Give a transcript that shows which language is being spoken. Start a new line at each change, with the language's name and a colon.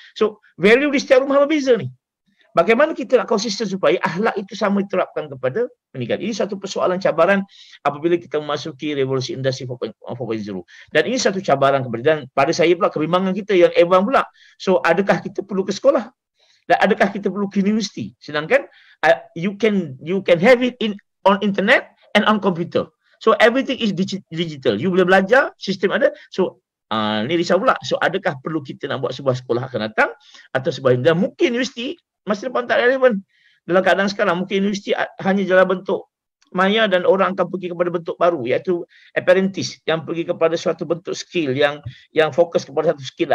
Malay: So, value di setiap rumah berbeza ni. Bagaimana kita nak konsisten supaya akhlak itu sama diterapkan kepada pendidikan. Ini satu persoalan cabaran apabila kita memasuki revolusi industri 4.0. Dan ini satu cabaran kepada, dan pada saya pula kebimbangan kita yang evan pula. So, adakah kita perlu ke sekolah? Dan adakah kita perlu ke universiti?
English: Sedangkan you can have it on internet and on computer. So everything is digital.
Malay: You boleh belajar, sistem ada. So ni risau pula. So adakah perlu kita nak buat sebuah sekolah akan datang atau sebuah, dan mungkin universiti masa depan tak relevan. Dalam keadaan sekarang mungkin universiti hanya dalam bentuk maya dan orang akan pergi kepada bentuk baru, iaitu apprentice, yang pergi kepada suatu bentuk skill yang fokus kepada satu skill.